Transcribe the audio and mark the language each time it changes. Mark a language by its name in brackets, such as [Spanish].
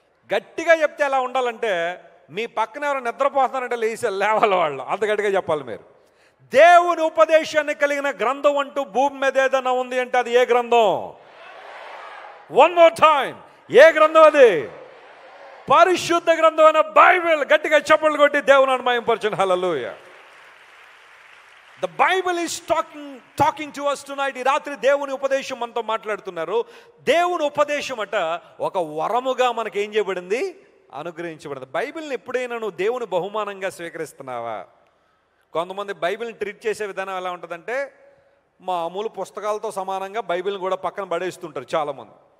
[Telugu] గట్టిగా చెప్తే ఎలా ఉండాలంటే మీ పక్కన ఎవరు నిద్రపోతున్నారంటే లేవాలి వాళ్ళు, అంత గట్టిగా చెప్పాలి మీరు. దేవుని ఉపదేశాన్ని కలిగిన గ్రంథం అంటూ భూమి మీద ఏదైనా ఉంది అంటే అది ఏ గ్రంథం? [English] one more time, [Telugu] ఏ గ్రంథం అది? పరిశుద్ధ గ్రంథం అయిన బైబిల్. గట్టిగా చప్పట్లు కొట్టి దేవుని మహిమపరచండి. హల్లెలూయా. [English] The Bible is talking to us tonight. [Telugu] ఈ రాత్రి దేవుని ఉపదేశం మనతో మాట్లాడుతున్నారు. దేవుని ఉపదేశం అట ఒక వరముగా మనకి ఏం చేయబడింది? అనుగ్రహించబడింది. బైబిల్ని ఎప్పుడైనా నువ్వు దేవుని బహుమానంగా స్వీకరిస్తున్నావా? కొంతమంది బైబిల్ని ట్రీట్ చేసే విధానం ఎలా ఉంటుందంటే మామూలు పుస్తకాలతో సమానంగా బైబిల్ని కూడా పక్కన పడేస్తుంటారు చాలామంది.